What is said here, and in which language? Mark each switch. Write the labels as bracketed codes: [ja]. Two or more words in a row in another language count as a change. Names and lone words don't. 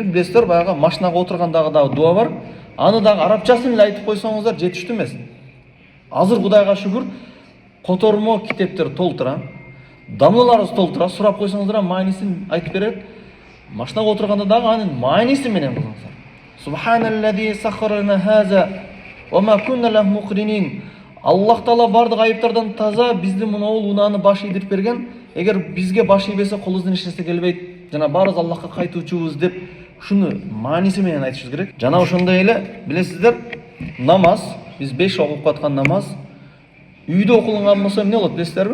[ky] Билесиздер, баягы машинага отургандагы дагы дуа бар. Аны дагы арабчасын эле айтып койсоңуздар жетиштүү эмес. Азыр Кудайга шүгүр котормо китептер толтура, дамлаларыбыз толтура, сурап койсоңуздар маанисин айтып берет. Машинага отурганда дагы анын мааниси менен кылыңыздар. [ar] سبحان الذي سخر لنا هذا وما كنا له مقرنين. [ky] Аллах Таала бардык айыптардан таза бизди мынау унааны баш ийдирип берген. Эгер бизге баш ийбесе колубуздан эч нерсе келбейт. Жана баарыбыз Аллахка кайтуучубуз деп шуну мааниси менен айтышыбыз керек. Жана ошондой эле билесиздер, намаз, биз 5 окуп аткан намаз үйдө окулган болсо эмне болот билесиздерби?